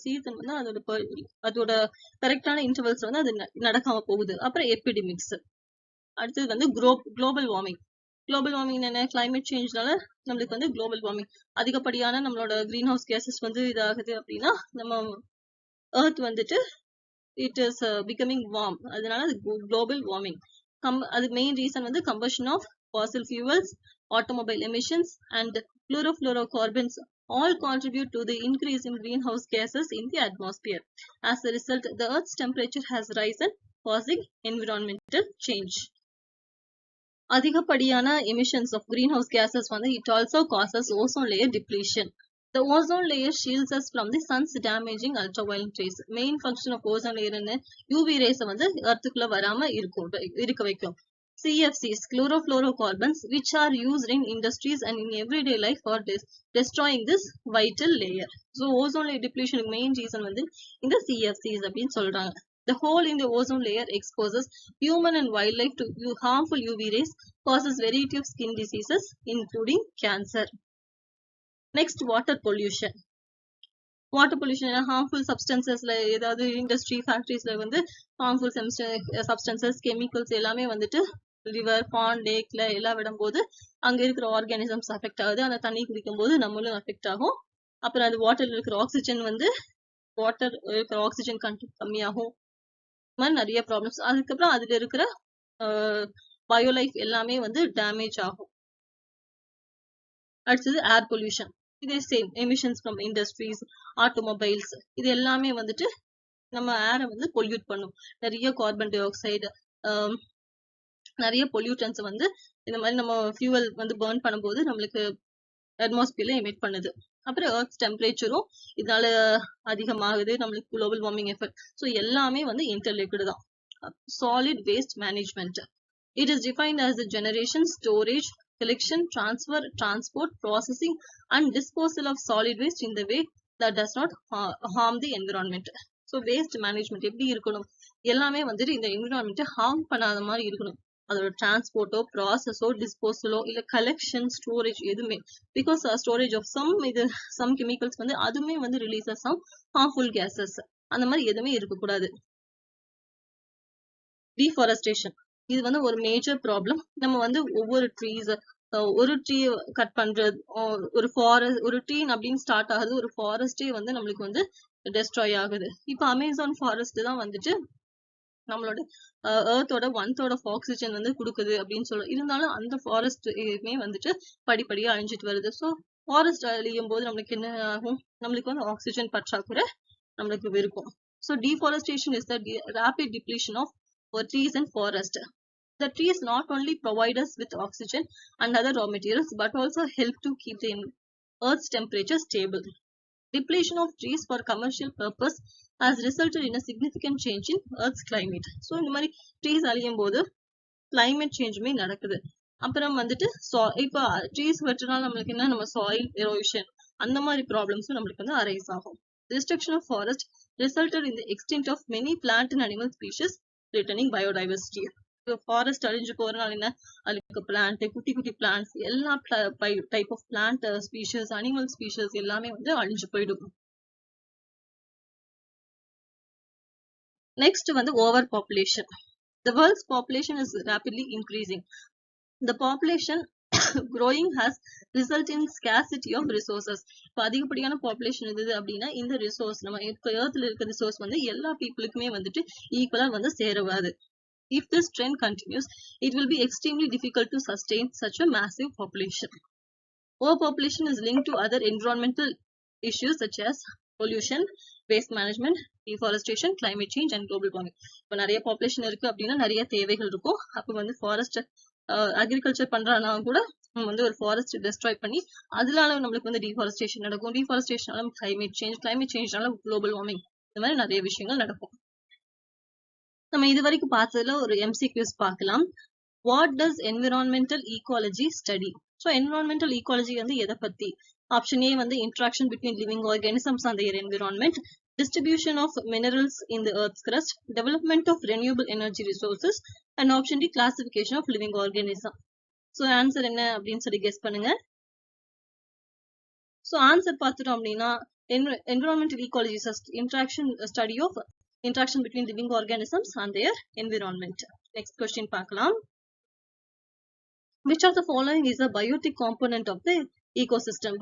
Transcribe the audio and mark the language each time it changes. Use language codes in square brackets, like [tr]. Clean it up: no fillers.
[ta] Season வந்து அதோட கரெக்டான இன்டர்வல்ஸ் வந்து அது நடக்காம போகுது. அப்புறம் எபிடமிக்ஸ். அடுத்தது வந்து குளோபல் வார்மிங். குளோபல் வார்மிங் என்ன? கிளைமேட் சேஞ்ச்னால நம்மளுக்கு வந்து குளோபல் வார்மிங் அதிகப்படியான நம்மளோட கிரீன் ஹவுஸ் கேசஸ் வந்து இதாகுது அப்படின்னா நம்ம எர்த் வந்துட்டு [en] It is becoming warm. [ta] அதனால அது குளோபல் வார்மிங். [en] அது main reason வந்து combustion of fossil fuels, automobile emissions and chlorofluorocarbons all contribute to the increase in greenhouse gases in the atmosphere. As a result, the Earth's temperature has risen, causing environmental change. [ta] அதிகப்படியான [en] emissions of greenhouse gases வந்து it also causes ozone layer depletion. The ozone layer shields us from the sun's damaging ultraviolet rays. Main function of ozone layer என்ன? [ta] UV rays வந்து earthக்குள்ள வராம இருக்க வைக்கும். [en] CFCs, chlorofluorocarbons, which are used in industries and in everyday life for destroying this vital layer. So ozone layer depletion main reason வந்து இந்த CFCs [ta] அப்படின்னு சொல்றாங்க. [en] The hole in the ozone layer exposes human and wildlife to harmful UV rays, causes variety of skin diseases, including cancer. Next, water pollution. [ta] Water pollution [en] harmful substances [ta] ல ஏதாவது industry ஃபேக்டரிஸ்ல வந்து harmful substances, chemicals எல்லாமே வந்துட்டு river, bond, லேக்ல எல்லாம் விடும்போது அங்க இருக்கிற organisms affect ஆகுது. அந்த தண்ணி குடிக்கும் போது நம்மளும் அஃபெக்ட் ஆகும். அப்புறம் அது வாட்டர்ல இருக்கிற ஆக்சிஜன் வந்து வாட்டர் இருக்கிற ஆக்சிஜன் கண்டென்ட் கம்மியாகும். இந்த மாதிரி நிறைய ப்ராப்ளம்ஸ். அதுக்கப்புறம் அதுல இருக்கிற பயோலைஃப் எல்லாமே வந்து டேமேஜ் ஆகும். அடுத்தது ஏர் பொல்யூஷன். இதே same emissions from industries, automobiles, இது எல்லாமே வந்துட்டு நம்ம ஏரை வந்து பொல்யூட் பண்ணும். நிறைய கார்பன் டை ஆக்சைடு, நிறைய பொல்யூட்டன்ஸ் வந்து இந்த மாதிரி நம்ம ஃபியூவல் வந்து பர்ன் பண்ணும்போது நம்மளுக்கு அட்மாஸ்பியர்ல எமிட் பண்ணுது. அப்புறம் எர்த் டெம்பரேச்சரும் இதனால அதிகமாகுது, நம்மளுக்கு குளோபல் வார்மிங் எஃபெக்ட். ஸோ எல்லாமே வந்து இன்டர்லிங்க்டு தான். Solid waste management. [en] It is defined as the generation, storage, collection, transfer, transport, processing and disposal of solid waste in the way that does not harm the environment. [ta] So waste management எப்படி இருக்கணும், எல்லாமே வந்துட்டு இந்த என்விரான்மெண்ட்டை harm பண்ணாத மாதிரி இருக்கணும். அதோட டிரான்ஸ்போர்ட்டோ, ப்ராசஸோ, டிஸ்போசலோ, இல்ல கலெக்ஷன், ஸ்டோரேஜ் எதுவுமே, because storage of some chemicals வந்து அதுவுமே வந்து ரிலீசஸ் ஆஃப் ஹார்ம்ஃபுல் கேசஸ், அந்த மாதிரி எதுவுமே இருக்கக்கூடாது. டீஃபாரஸ்டேஷன், இது வந்து ஒரு மேஜர் ப்ராப்ளம். நம்ம வந்து ஒவ்வொரு ஒரு ட்ரீ கட் பண்றது, ஒரு ட்ரீ அப்படின்னு ஸ்டார்ட் ஆகுது, ஒரு ஃபாரஸ்டே வந்து நம்மளுக்கு வந்து டெஸ்ட்ராய் ஆகுது. இப்போ அமேசான் ஃபாரஸ்ட் தான் வந்துட்டு நம்மளோட எர்த்தோட 1/3 ஆஃப் ஆக்சிஜன் வந்து கொடுக்குது அப்படின்னு சொல்லுவோம். இருந்தாலும் அந்த ஃபாரஸ்ட்மே வந்துட்டு படிப்படியா அழிஞ்சிட்டு வருது. ஸோ ஃபாரஸ்ட் அழியும் போது நம்மளுக்கு என்ன ஆகும், நம்மளுக்கு வந்து ஆக்சிஜன் பற்றாக்குறை நம்மளுக்கு இருக்கும். [en] So deforestation is the rapid depletion of trees and forest. The trees not only provide us with oxygen and other raw materials but also help to keep the Earth's temperature stable. Depletion of trees for commercial purpose has resulted in a significant change in Earth's climate. [ta] So இந்த மாதிரி trees அழியும் போது climate சேஞ்சுமே நடக்குது. அப்புறம் வந்துட்டு இப்போ trees வெட்டினால நம்மளுக்கு என்ன, நம்ம சாயில் எரோஷன் அந்த மாதிரி ப்ராப்ளம்ஸும் நம்மளுக்கு வந்து அரைஸ் ஆகும். [en] Destruction of forest resulted in the extinct of many plant and animal species, threatening biodiversity. [ta] Forest அழிஞ்சு போறதுனால என்ன, அதுக்கு பிளான்ட், குட்டி குட்டி பிளான்ட்ஸ், எல்லா type of plant species, animal species எல்லாமே வந்து அழிஞ்சு போயிடும். நெக்ஸ்ட் வந்து over population. [en] The world's population is rapidly increasing. The population growing has resulted in scarcity of resources. [ta] இப்போ அதிகப்படியான பாப்புலேஷன் இருந்தது அப்படின்னா இந்த ரிசோர்ஸ், நம்ம இப்போ எர்த்ல இருக்க ரிசோர்ஸ் வந்து எல்லா பீப்புளுக்குமே வந்துட்டு ஈக்குவலா வந்து சேரவாது. [en] If this trend continues, it will be extremely difficult to sustain such a massive population. Overpopulation is linked to other environmental issues such as pollution, waste management, deforestation, climate change and global warming. [ta] இப்போ நிறைய population இருக்கு அப்படின்னா நிறைய தேவைகள் இருக்கும். அப்போ வந்து forest agriculture பண்றானா கூட நம்ம வந்து ஒரு ஃபாரஸ்ட் டெஸ்ட்ராய் பண்ணி அதனால நம்மளுக்கு வந்து டிஃபாரஸ்டேஷன் நடக்கும். டிஃபாரஸ்டேஷனால கிளைமேட் சேஞ்ச்னால குளோபல் வார்மிங், இந்த மாதிரி நிறைய விஷயங்கள் நடக்கும். நம்ம இது வரைக்கும் பார்த்ததுல ஒரு எம்சிக்யூஸ் பார்க்கலாம். [en] What does environmental ecology study? [ta] So environmental ecology வந்து எதை பத்தி? [en] Option A வந்து interaction between living organisms and their environment, distribution of minerals in the earth's crust, development of renewable energy resources, and option D classification of living organism. [ta] So answer என்ன அப்படின்னு சொல்லி guess பண்ணுங்க. [en] so answer [ta] பார்த்துட்டோம் அப்படின்னா [en] Environmental ecology study of interaction between living organisms and their environment. Next question பார்க்கலாம். Which of the following is a biotic component of the ecosystem?